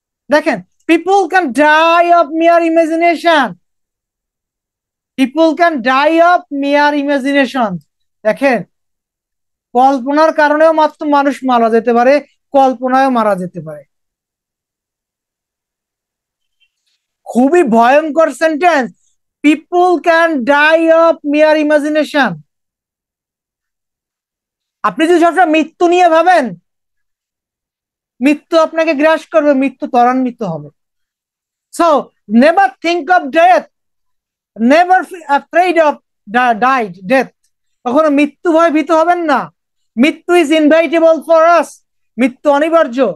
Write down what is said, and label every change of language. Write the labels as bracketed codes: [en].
[en] দেখেন people can die of mere imagination, people can die of mere imagination. [bn] দেখেন কল্পনার কারণেও মাত্র মানুষ মারা যেতে পারে, কল্পনায়ও মারা যেতে পারে। খুবই ভয়ঙ্কর sentence, [en] people can die of mere imagination। [bn] আপনি যদি সবসময় মৃত্যু নিয়ে ভাবেন, মৃত্যু আপনাকে গ্রাস করবে, মৃত্যু ত্বরান্বিত হবে। [en] So never think of death, never afraid of death. [bn] কখনো মৃত্যু ভয় ভীত হবেন না। মৃত্যু [en] is inevitable for us, [bn] মৃত্যু অনিবার্য।